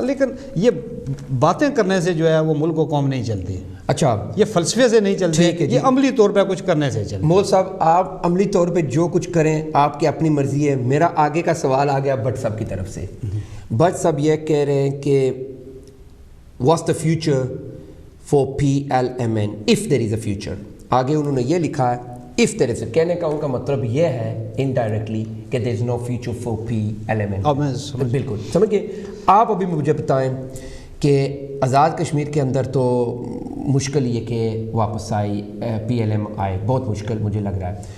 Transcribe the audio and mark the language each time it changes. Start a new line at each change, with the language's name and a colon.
Urdu: لیکن یہ باتیں کرنے سے جو ہے وہ ملک و قوم نہیں چلتی. اچھا. یہ فلسفے سے نہیں چلتی, یہ عملی طور پہ کچھ کرنے سے چلتی. مول صاحب آپ عملی طور پہ جو کچھ کریں آپ کی اپنی مرضی ہے. میرا آگے کا سوال آ گیا بٹ صاحب کی طرف سے. بٹ صاحب یہ کہہ رہے ہیں کہ
English: What's the future for PLMN if there is a future.
Urdu: آگے انہوں نے یہ لکھا ہے
English: if there is a,
Urdu: کہنے کا ان کا مطلب یہ ہے indirectly کہ
English: there is no future for PLMN.
Urdu: بالکل سمجھ گئے. آپ ابھی مجھے بتائیں کہ آزاد کشمیر کے اندر تو مشکل یہ کہ واپس آئی PLM آئے، بہت مشکل مجھے لگ رہا ہے.